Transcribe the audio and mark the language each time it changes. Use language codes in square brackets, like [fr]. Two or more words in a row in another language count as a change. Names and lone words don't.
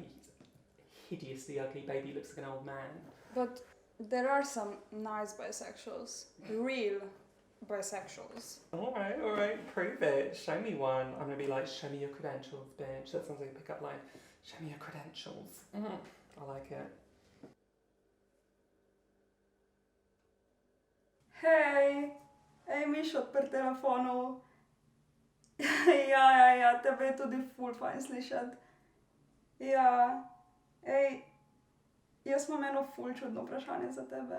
[en] He's a hideously ugly baby, looks like an old man. But there are some nice bisexuals. Real bisexuals. Alright, prove it. Show me one. I'm gonna be like, show me your credentials, bitch. That sounds like a pickup line. Show me your credentials. I like it. [sl] Hej! Ej, Mišo, pri telefonu. Ja, tebe je tudi ful fajn slišati. Ja, ej, jaz imam eno ful čudno vprašanje za tebe.